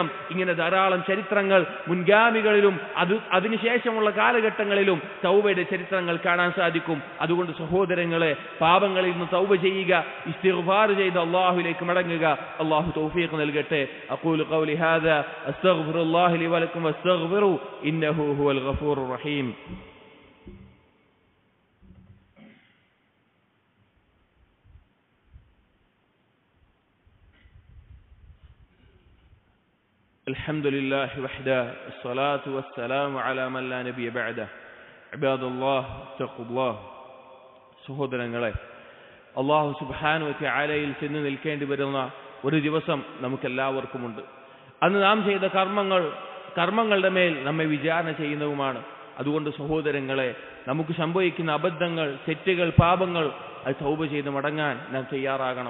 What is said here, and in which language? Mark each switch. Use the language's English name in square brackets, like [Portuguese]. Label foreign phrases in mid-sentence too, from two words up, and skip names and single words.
[Malayalam] ഇങ്ങനെ ധാരാളം ചരിത്രങ്ങൾ മുൻഗാമികളിലും അതിനുശേഷമുള്ള കാലഘട്ടങ്ങളിലും തൗബയുടെ ചരിത്രങ്ങൾ കാണാൻ സാധിക്കും. അതുകൊണ്ട് സഹോദരങ്ങളെ, പാപങ്ങളിൽ നിന്ന് തൗബ ചെയ്യുക, ഇസ്തിഗ്ഫാർ ചെയ്ത് അല്ലാഹുവിലേക്ക് മടങ്ങുക. അല്ലാഹു തൗഫീഖ് നൽകട്ടെ. [Arabic] أقول قولي هذا أستغفر الله لي ولكم وأستغفر إنه هو الغفور الرحيم. الحمد لله وحده الصلاة والسلام على من لا نبي بعده عباد الله اتقوا الله. [Malayalam] സഹോദരങ്ങളെ, [Arabic] الله سبحانه وتعالى [Malayalam] ചെന്ന് നിൽക്കേണ്ടി വരുന്ന ഒരു ദിവസം നമുക്കെല്ലാവർക്കുമുണ്ട്. അന്ന് നാം ചെയ്ത കർമ്മങ്ങളുടെ മേൽ നമ്മെ വിചാരണ ചെയ്യുന്നതുമാണ്. അതുകൊണ്ട് സഹോദരങ്ങളെ, നമുക്ക് സംഭവിക്കുന്ന അബദ്ധങ്ങൾ, തെറ്റുകൾ, പാപങ്ങൾ അത് തൗബ ചെയ്ത് മടങ്ങാൻ നാം തയ്യാറാകണം.